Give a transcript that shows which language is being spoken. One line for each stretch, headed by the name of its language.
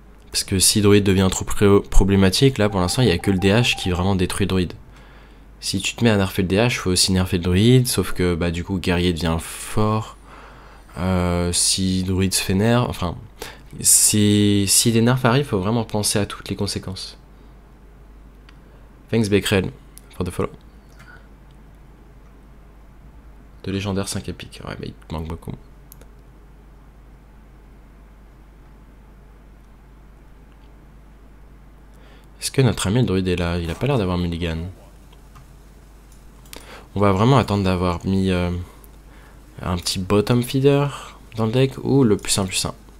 French: Parce que si Druid devient trop problématique, là pour l'instant il n'y a que le DH qui vraiment détruit Druid. Si tu te mets à nerfer le DH, faut aussi nerfer le Druid, sauf que bah du coup guerrier devient fort. Si Druid se fait nerf, enfin, si les nerfs arrivent, faut vraiment penser à toutes les conséquences.
English: Thanks Beckrel for the follow.
French: De légendaire 5 épiques, ouais mais il te manque beaucoup. Est-ce que notre ami le druide est là? Il a pas l'air d'avoir mulligan. On va vraiment attendre d'avoir mis un petit bottom feeder dans le deck ou le +1/+1.